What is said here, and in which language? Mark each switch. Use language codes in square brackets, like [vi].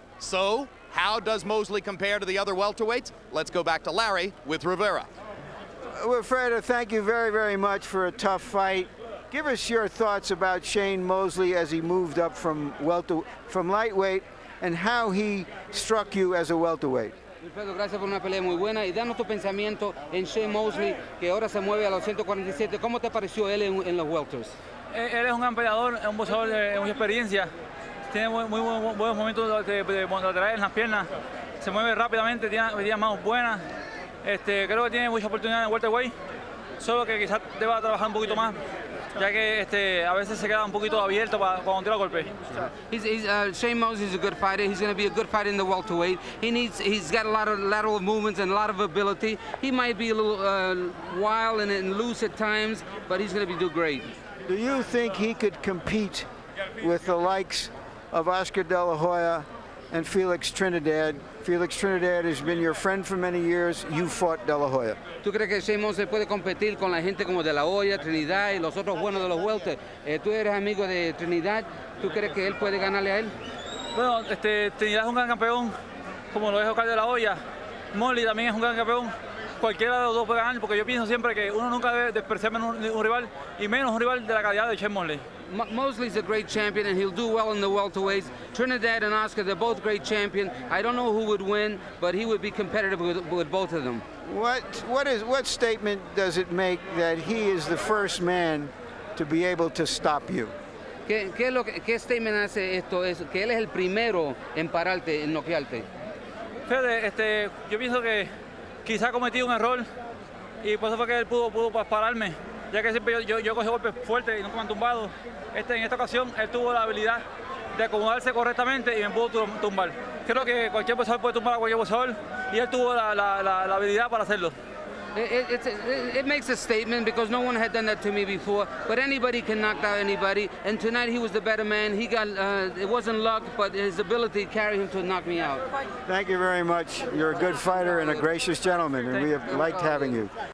[en] So, how does Mosley compare to the other welterweights? Let's go back to Larry with Rivera. Wilfredo, thank you very, very much for a tough fight. Give us your thoughts about Shane Mosley as he moved up from lightweight, and how he struck you as a welterweight. [es] Wilfredo, gracias por una pelea muy buena, y danos tu pensamiento en Shane Mosley, que ahora se mueve a los 147. ¿Cómo te pareció él en los welters? Él es un gran peleador, es un boxeador de mucha experiencia, tiene muy buenos momentos de lateral en las piernas, se mueve rápidamente, tiene manos buenas. Creo que tiene mucha oportunidad en welterweight, solo que quizás deba trabajar un poquito más, ya que a veces se queda un poquito abierto cuando tira golpe. [en] Shane Mosley is a good fighter. He's going to be a good fighter in the welterweight. He's got a lot of lateral movements and a lot of ability. He might be a little wild and loose at times, but he's going to do great. Do you think he could compete with the likes of Oscar De La Hoya and Felix Trinidad? Felix Trinidad has been your friend for many years. You fought De La Hoya. [es] ¿Tú crees que Shane Mosley puede competir con la gente como De La Hoya, Trinidad y los otros buenos de los welter? Tú eres amigo de Trinidad. ¿Tú crees que él puede ganarle a él? Bueno, Trinidad es un gran campeón, como lo es Oscar De La Hoya. Mosley también es un gran campeón. Cualquiera de los dos puede ganar, porque yo pienso siempre que uno nunca debe despreciar un rival, y menos un rival de la calidad de Shane Mosley. [en] Mosley's a great champion, and he'll do well in the welterweights. Trinidad and Oscar, they're both great champions. I don't know who would win, but he would be competitive with both of them. What statement does it make that he is the first man to be able to stop you? [es] ¿Qué statement hace esto? Es que él es el primero en pararte, en noquearte. Fíjate, yo pienso que quizá cometí un error y por eso fue que él pudo pararme, ya que siempre yo cogí golpes fuertes y nunca me han tumbado. En esta ocasión él tuvo la habilidad de acomodarse correctamente y me pudo tumbar. Creo que cualquier boxeador puede tumbar a cualquier boxeador y él tuvo la habilidad para hacerlo. [en] It makes a statement because no one had done that to me before, but anybody can knock out anybody, and tonight he was the better man. He got, it wasn't luck, but his ability carried him to knock me out. Thank you very much. You're a good fighter and a gracious gentleman, and we have liked having you.